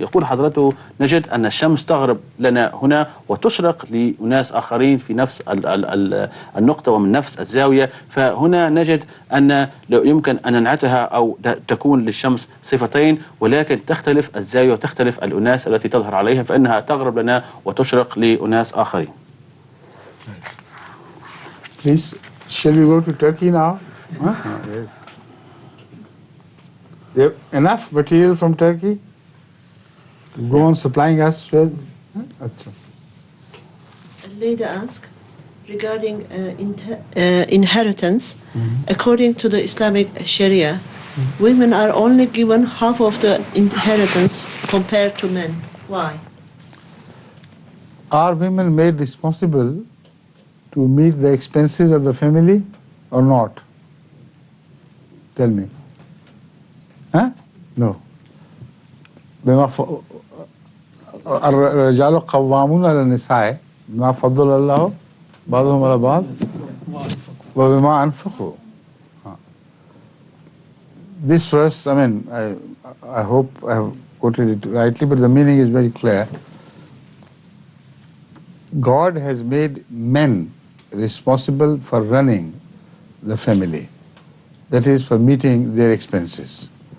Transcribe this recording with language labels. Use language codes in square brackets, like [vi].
[ar] يقول حضرته نجد أن الشمس تغرب لنا هنا وتشرق لأناس آخرين في نفس النقطة ومن نفس الزاوية، فهنا نجد أن يمكن أن ننعتها أو تكون للشمس صفتين، ولكن تختلف الزاوية وتختلف الأناس التي تظهر عليها، فإنها تغرب لنا وتشرق لأناس آخرين. [en] Please, shall we go to Turkey now? Huh? Yes. They have enough material from Turkey to go on supplying us with? Achha. A lady asked regarding inheritance. According to the Islamic Sharia, women are only given half of the inheritance compared to men. Why? Are women made responsible to meet the expenses of the family or not? Tell me. Huh? No. [ar] الرجال قوامون على النساء بما فضل الله بعضهم على بعض وبما أنفقوا. [en] This verse, I mean, I hope I have quoted it rightly, but the meaning is very clear. God has made men responsible for running the family, that is, for meeting their expenses.